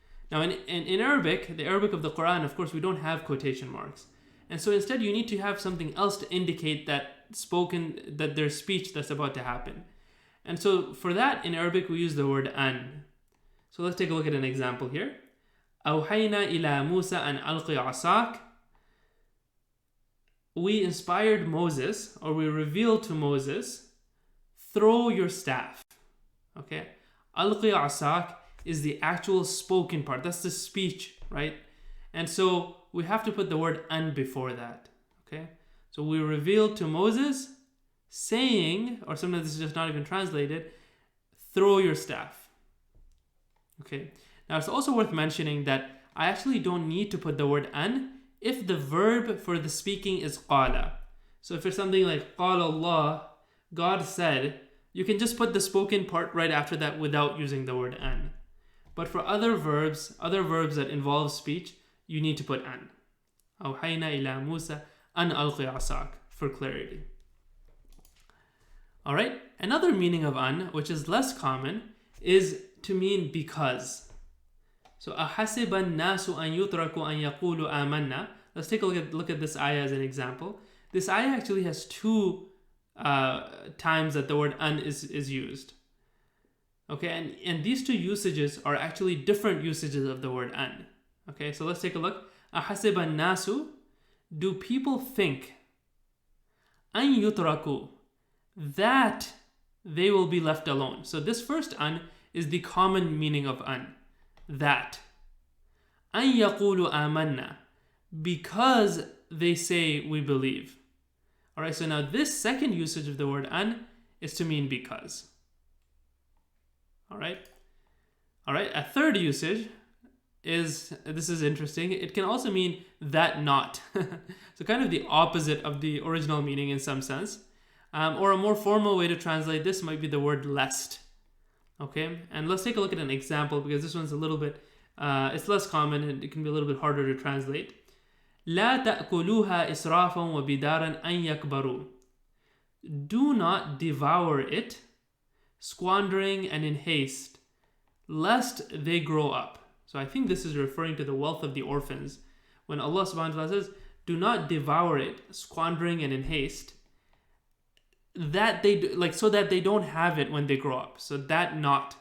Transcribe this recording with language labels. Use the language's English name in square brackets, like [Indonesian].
[English] Now in Arabic, the Arabic of the Quran, of course, we don't have quotation marks. And so instead you need to have something else to indicate that there's speech that's about to happen. And so for that, in Arabic, we use the word an. So let's take a look at an example here. [Arabic] أوحينا إلى موسى أن ألقي عصاك. [English] We inspired Moses, or we revealed to Moses, throw your staff. Okay? [Arabic] ألقي عصاك [English] is the actual spoken part. That's the speech, right? And so we have to put the word an before that. Okay? So we revealed to Moses saying, or sometimes this is just not even translated, throw your staff. Okay? Now it's also worth mentioning that I actually don't need to put the word an if the verb for the speaking is qala. So if it's something like qala Allah, God said, you can just put the spoken part right after that without using the word an. But for other verbs that involve speech, you need to put an. [Arabic] أوحينا إلى موسى أن ألقي عصاك, [English] for clarity. Alright, another meaning of an, which is less common, is to mean because. So [Arabic] أحسب الناس أن يتركوا أن يقولوا آمنا. [English] Let's take a look at this ayah as an example. This ayah actually has two times that the word an is used. Okay, and these two usages are actually different usages of the word an. Okay, so let's take a look. [Arabic] أحسب الناس, [English] do people think, [Arabic] أن يتركوا, [English] that they will be left alone. So this first an is the common meaning of an, that. [Arabic] أن يقولوا آمنا, [English] because they say we believe. Alright, so now this second usage of the word an is to mean because. Alright, a third usage is, this is interesting, it can also mean that not. So kind of the opposite of the original meaning in some sense. Or a more formal way to translate this might be the word lest. Okay, and let's take a look at an example because this one's a little bit, it's less common and it can be a little bit harder to translate. [Arabic] لا تأكلوها إسرافا وبدارا أن يكبروا. [English] Do not devour it, squandering and in haste, lest they grow up. So I think this is referring to the wealth of the orphans. When Allah subhanahu wa ta'ala says, do not devour it, squandering and in haste, that they do, like, so that they don't have it when they grow up. So that not.